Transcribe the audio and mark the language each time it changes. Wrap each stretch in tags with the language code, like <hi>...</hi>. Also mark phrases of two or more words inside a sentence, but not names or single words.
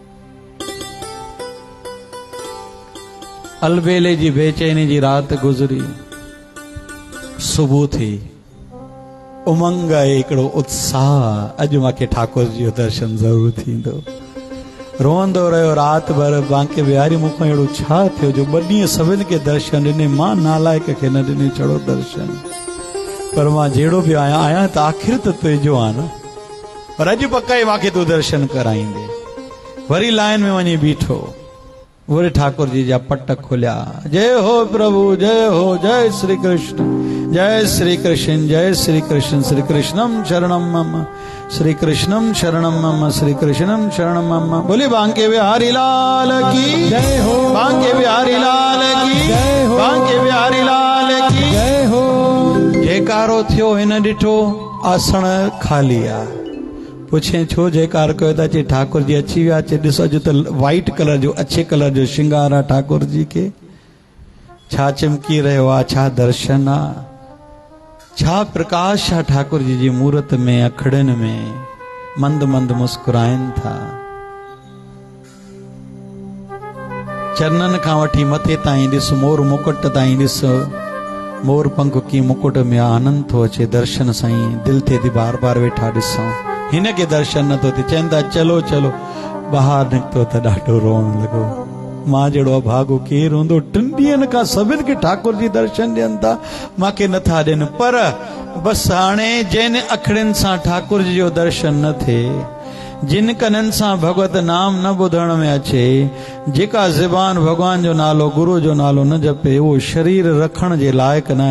<sd>अलबेले जी बेचैनी जी राति गुज़री, सुबुह थी, उमंग आहे, हिकिड़ो उत्साह, अॼु मूंखे ठाकुर जी जो दर्शन ज़रूरु थींदो। रोंदो रहियो राति भर। बांके बिहारी मूंखां अहिड़ो छा थियो जो ॿ ॾींहं सभिनि खे दर्शन ॾिने, मां नालाइक खे न ॾिने छड़ो दर्शन। पर मां जहिड़ो बि आहियां त आख़िर त तुंहिंजो आहे न, पर अॼु पकाए मूंखे तूं दर्शन कराईंदे। वरी लाइन में वञी बीठो, वरी ठाकुर जी जा पट खुलिया।</sd> <hi>जय हो प्रभु, जय हो, जय श्री कृष्ण, जय श्री कृष्ण, जय श्री कृष्ण,</hi> <sa>श्री कृष्णम शरणम मम, श्री कृष्णम शरणम मम, श्री कृष्णम शरणम मम।</sa> <hi>बोले बांके बिहारी लाल की जय हो, बांके बिहारी लाल की जय हो, बांके बिहारी लाल की जय हो।</hi> <sd>जयकारो थियो, हिन ॾिठो आसण खाली आहे। पुछे छो जयकार कयो था? चए ठाकुर जी अची विया। चए ॾिस अॼु त</sd> <en>white color</en> <sd>जो, अच्छे कलर जो श्रृंगार आहे ठाकुर जी के, छा चिमकी रहियो आहे, छा दर्शन आहे, छा प्रकाश आहे ठाकुर जी मूर्त में, अखड़नि में, मंद मंद मुस्कुराइनि था। चरणनि खां वठी मथे ताईं ॾिस, मोर मुकुट ताईं ॾिस, मोर पंख कीअं मुकुट में आनंद थो अचे। दर्शन साईं दिलि थिए थी बार बार वेठा ॾिसूं, हिन के दर्शन नथो थिए। चवनि था चलो चलो, ॿाहिरि निकितो त ॾाढो रोअण लॻो। मां जहिड़ो अभागो केरु हूंदो? 3 ॾींहंनि खां सभिनि खे ठाकुर जी दर्शन ॾियनि था, मूंखे नथा ॾियनि। पर बसि हाणे जिन अखड़नि सां ठाकुर जी जो दर्शन न थिए, जिन कननि सां भगवत नाम न ॿुधण में अचे, जेका ज़बान भगवान जो नालो, गुरू जो नालो न जपे, उहो शरीर रखण जे लाइक़ु न आहे।</sd>